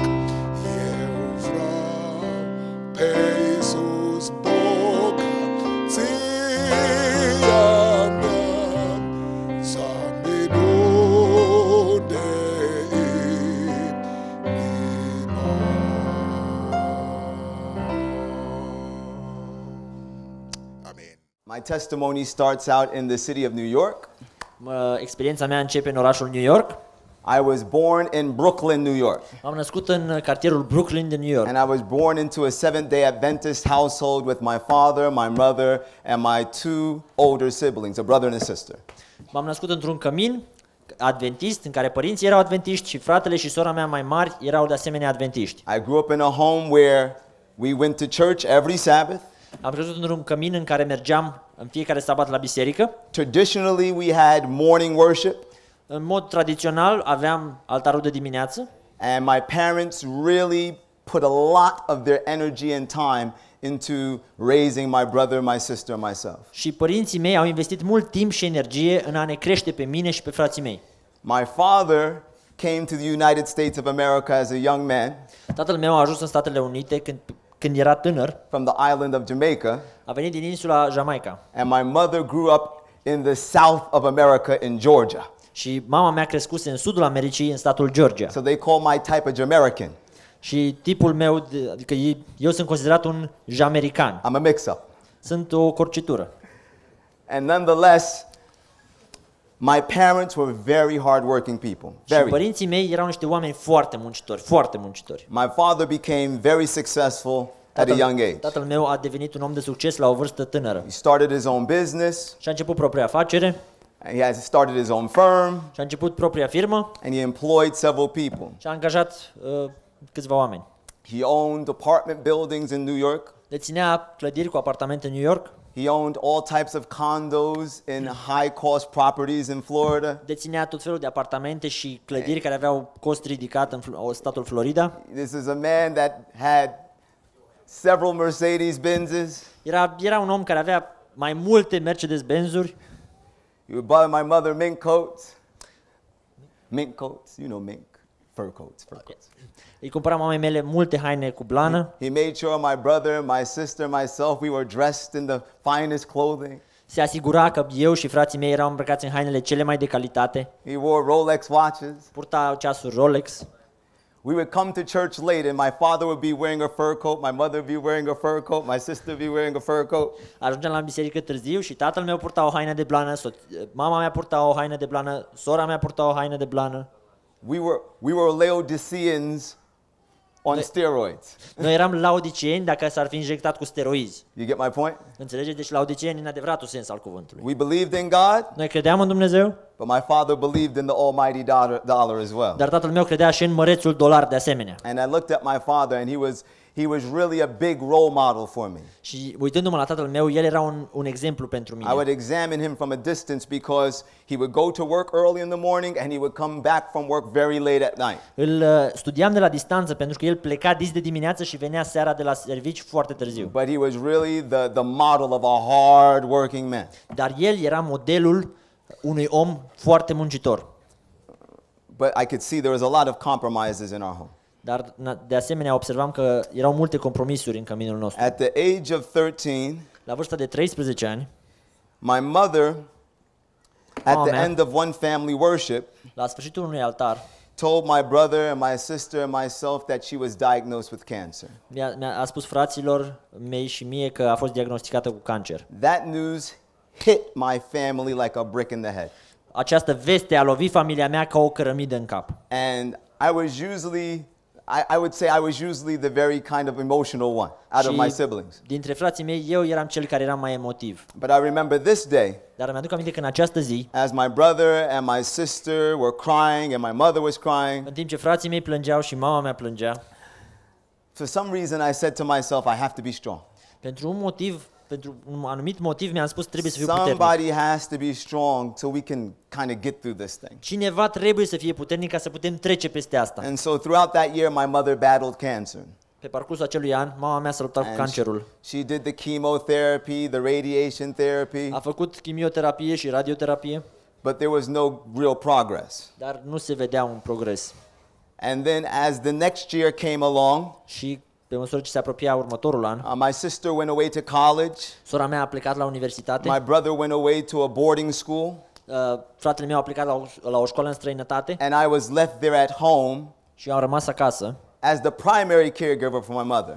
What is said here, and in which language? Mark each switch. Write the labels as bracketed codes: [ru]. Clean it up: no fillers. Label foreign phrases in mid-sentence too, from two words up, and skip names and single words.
[ro] Eu vreau pe Iisus bogăția mea, să minun de inima. Amen. [en] My testimony starts out in the city of New York. [ro] Experiența mea începe în orașul New York. [en] I was born in Brooklyn, New York. [ro] M-am născut în cartierul Brooklyn din New York. [en] And I was born into a Seventh-day Adventist household with my father, my mother, and my two older siblings, a brother and a sister. [ro] M-am născut într-un cămin adventist în care părinții erau adventiști și fratele și sora mea mai mari erau de asemenea adventiști. [en] I grew up in a home where we went to church every Sabbath. [ro] Am crescut într-un cămin în care mergeam în fiecare sabat la biserică. [en] Traditionally, we had morning worship. [ro] În mod tradițional aveam altarul de dimineață. [en] And my parents really put a lot of their energy and time into raising my brother, my sister, myself. [ro] Și părinții mei au investit mult timp și energie în a ne crește pe mine și pe frații mei. [en] My father came to the United States of America as a young man [ro] Tatăl meu a ajuns în Statele Unite când era tânăr, [en] from the island of Jamaica, [ro] a venit din insula Jamaica. [en] and my mother grew up in the south of America in Georgia. [ro] Și mama mea crescuse în sudul Americii, în statul Georgia. [en] So they call my type a Jamaican. [ro] Și tipul meu, adică eu sunt considerat un jamerican. [en] I'm a mix-up. [ro] Sunt o corcitură. [en] And nonetheless, my parents were very hardworking people. [ro] Și [en] Very. [ro] părinții mei erau niște oameni foarte muncitori, foarte muncitori. [en] My father became very successful at a young age. [ro] Tatăl meu a devenit un om de succes la o vârstă tânără. [en] He started his own business, [ro] Și a început propria afacere, [en] and he has started his own firm, [ro] și a început propria firmă [en] and he employed several people. [ro] și a angajat câțiva oameni. [en] He owned apartment buildings in New York. [ro] Deținea clădiri cu apartamente în New York, [en] He owned all types of condos in high-cost properties in Florida. [ro] deținea tot felul de apartamente și clădiri care aveau cost ridicat în statul Florida. [en] This is a man that had several Mercedes-Benzes. [ro] Era un om care avea mai multe Mercedes-Benzuri. [en] He would buy my mother mink coats. Mink coats, you know mink, fur coats, fur coats. [ro] Îi cumpăra mamei mele multe haine cu blană. [en] He made sure my brother, my sister, myself, we were dressed in the finest clothing. [ro] Se asigura că eu și frații mei eram îmbrăcați în hainele cele mai de calitate. [en] He wore Rolex watches. [ro] Purta ceasuri Rolex. [en] We would come to church late and my father would be wearing a fur coat, my mother would be wearing a fur coat, my sister would be wearing a fur coat. [ro] Ajungeam la biserică târziu și tatăl meu purta o haină de blană, mama mea purta o haină de blană, sora mea purta o haină de blană. [en] We were Laodiceans on steroids. [ro] Noi eram laodicieni dacă s-ar fi injectat cu steroizi. [en] You get my point? [ro] Înțelegeți? Deci laodicieni în adevăratul sens al cuvântului. [en] We believed in God, [ro] Noi credeam în Dumnezeu, [en] but my father believed in the almighty dollar as well. [ro] dar tatăl meu credea și în mărețul dolar de asemenea. [en] And I looked at my father and he was really a big role model for me. [ro] Și uitându-mă la tatăl meu, el era un exemplu pentru [en] I would [ro] mine. [en] examine him from a distance because he would go to work early in the morning and he would come back from work very late at night. [ro] Îl studiam de la distanță pentru că el pleca dis de dimineață și venea seara de la servici foarte târziu. [en] But he was really the model of a hard working man. [ro] Dar el era modelul unui om foarte muncitor. [en] But I could see there was a lot of compromises in our home. [ro] Dar de asemenea observam că erau multe compromisuri în căminul nostru. [en] At the age of 13, [ro] La vârsta de 13 ani, [en] my mother, at [ro] Mama [en] the [ro] mea. [en] end of one family worship, [ro] la sfârșitul unui altar, [en] told my brother and my sister and myself that she was diagnosed with cancer. [ro] a spus fraților mei și mie că a fost diagnosticată cu cancer. [en] That news hit my family like a brick in the head. [ro] Această veste a lovit familia mea ca o cărămidă în cap. [en] And I was usually, I would say I was usually the very kind of emotional one out of my siblings. [ro] Dintre frații mei, eu eram cel care era mai emotiv. [en] But I remember this day, [ro] Dar mi-aduc aminte că în această zi, [en] as my brother and my sister were crying and my mother was crying, [ro] în timp ce frații mei plângeau și mama mea plângea, [en] for some reason I said to myself, I have to be strong. [ro] pentru un anumit motiv mi-am spus trebuie să fiu puternic. [en] Somebody has to be strong so we can kind of get through this thing. [ro] Cineva trebuie să fie puternic ca să putem trece peste asta. [en] And so throughout that year, my mother battled cancer. [ro] Pe parcursul acelui an, mama mea s-a luptat cu [en] And [ro] cancerul. [en] she did the chemotherapy, the radiation therapy, [ro] A făcut chimioterapie și radioterapie, [en] but there was no real progress. [ro] dar nu se vedea un progres. [en] And then as the next year came along, [ro] Și pe măsură ce se apropia următorul an, [en] my sister went away to college, [ro] sora mea a plecat la universitate, [en] my brother went away to a boarding school, [ro] fratele meu a plecat la o școală în străinătate [en] and I was left there at home [ro] și eu am rămas acasă [en] as the primary caregiver for my mother